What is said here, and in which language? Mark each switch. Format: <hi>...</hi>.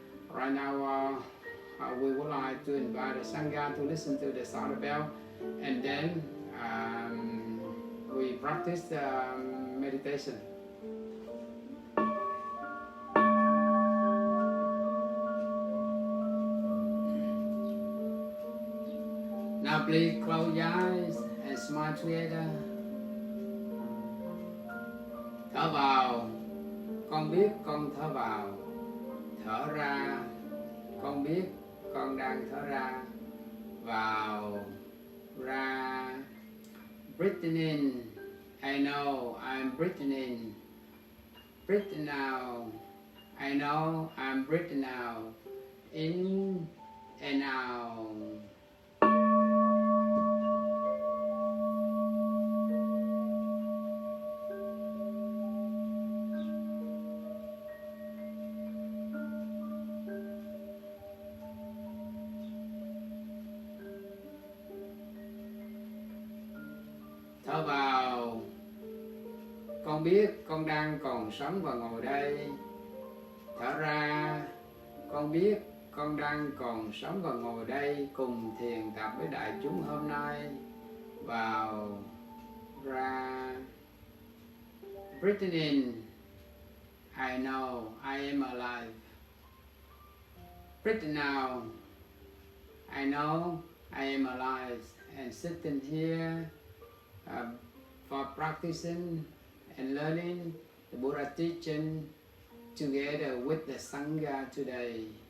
<en>Right now, we would like to invite the Sangha to listen to the sound bell, and then we practice meditation. Now please close your eyes and smile together.</en> <vi>Thở vào, con biết con thở vào. Thở ra, con biết con đang thở ra. Vào, ra.</vi> <en>Breathing in, I know I'm breathing in. Breathing out, I know I'm breathing out. In and out.</en> <vi>Thở vào, con biết con đang còn sống và ngồi đây. Thở ra, con biết con đang còn sống và ngồi đây cùng thiền tập với đại chúng hôm nay. Vào, ra.</vi> <en>Breathing in, I know I am alive. Breathing out, I know I am alive. And sitting here for practicing and learning the Buddha teaching together with the Sangha today.</en>